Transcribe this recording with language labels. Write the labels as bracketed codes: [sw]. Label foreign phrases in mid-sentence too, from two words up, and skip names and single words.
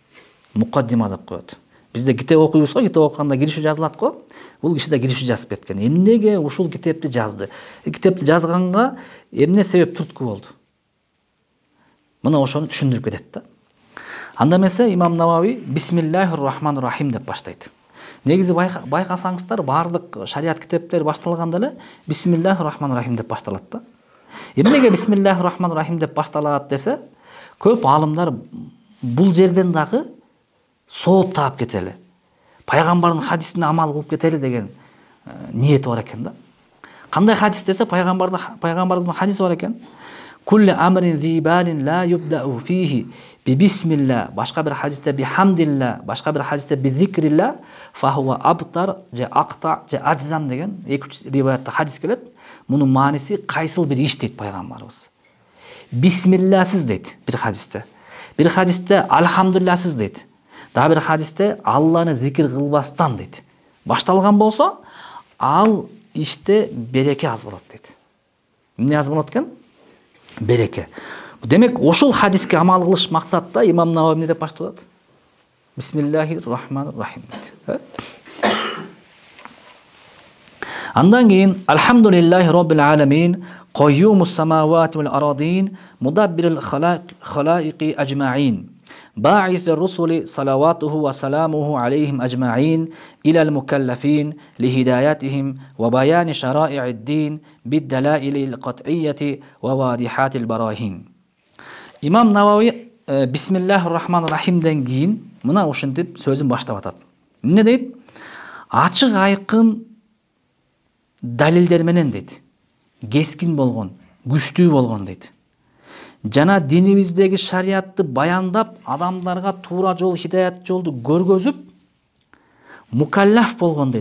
[ky] Мукаддима деп коет. Бизде китеп окуйбуз го, китеп окуганда киришүү жазылат го. Бул киши да киришүү жазып кеткен. Эмнеге ушул китепти жазды? Китепти жазганга эмне себеп түрткү болду? Мына ошону түшүндүрүп кетет да. Анда эмесе имам Навави [ar] بسم الله الرحمن الرحيم [ky] деп баштайт. Негизи байкасаңыздар баардык шариат китептери башталганда эле [ar] بسم الله الرحمن الرحيم [ky] деп башталат да. Эмнеге [ar] بسم الله الرحمن الرحيم [ky] деп башталат десе, көп аалымдар бул жерден дагы сооп таап кетели. Пайгамбардын хадисине амал кылып кетели деген ниети бар экен да. Кандай хадис десе, пайгамбарыбыздын хадиси бар экен. [ar] كل أمر ذي بال لا يبدأ فيه ببسم الله, [ky] башка бир хадисте [ar] بحمد الله, [ky] башка бир хадисте [ar] بذكر الله فهو أبتر أو أقطع أو أجذم [ky] деген 2-3 риваятта хадис келет. Мунун мааниси кайсыл бир иш дейт пайгамбарыбыз. Бисмилласыз дейт бир хадисте. Бир хадисте алхамдулласыз дейт. Дагы бир хадисте Алланы зикир кылбастан дейт. Башталган болсо, ал иште береке аз болот дейт. Эмне аз болот экен? Береке. Демек, ошол хадиске амал кылыш максатта имам Навави эмне деп башталат? [ar] بسم الله الرحمن الرحيم дейт. [ky] Андан кийин [ar] الحمد لله رب العالمين قيوم السماوات والأرضين مدبر الخلائق أجمعين. باعث الرسل صلواته وسلامه عليهم أجمعين إلى المكلفين لهدايتهم وبيان شرائع الدين بالدلائل القطعية وواضحات البراهين. [ky] إمام نووي [ar] بسم الله الرحمن الرحيم [ky] ден кийин мына ушинтип сөзүн баштап атат. Эмне дейт? Ачык айкын далилдер менен дейт. Кескин болгон, күчтүү болгон дейт. Жана динибиздеги шариатты баяндап, адамдарга туура жол, хидаят жолду көргөзүп, мукаллаф болгон дейт.